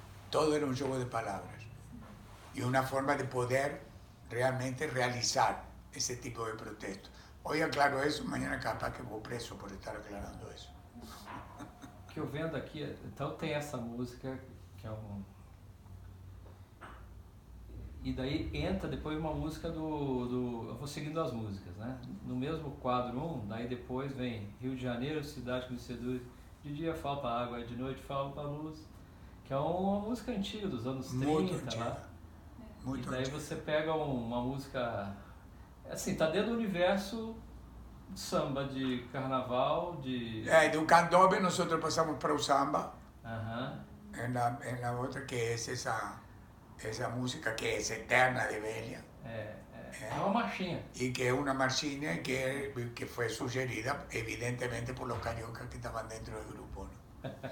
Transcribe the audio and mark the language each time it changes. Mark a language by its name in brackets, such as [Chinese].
[Spanish] Todo era un juego de palabras y una forma de poder realmente realizar ese tipo de protestos. Hoy aclaro eso, mañana capaz que [Portuguese] vou preso por estar aclarando isso. O que eu vendo aqui, então tem essa música que é um... E daí entra depois uma música eu vou seguindo as músicas, né? No mesmo quadro 1, daí depois vem Rio de Janeiro, cidade que me seduz, de dia falta água, de noite falta luz, que é uma música antiga, dos anos 30, muito antiga. Lá. Muito e daí antiga. Você pega uma música, assim, tá dentro do universo de samba, de carnaval, de... [Spanish] do candombe nosotros pasamos para o samba, Uhum. en la otra que es esa música que es eterna de velha. [Portuguese] É uma marchinha. [Spanish] Y que es una marchinha que fue sugerida evidentemente por los cariocas que estaban dentro del grupo, ¿no?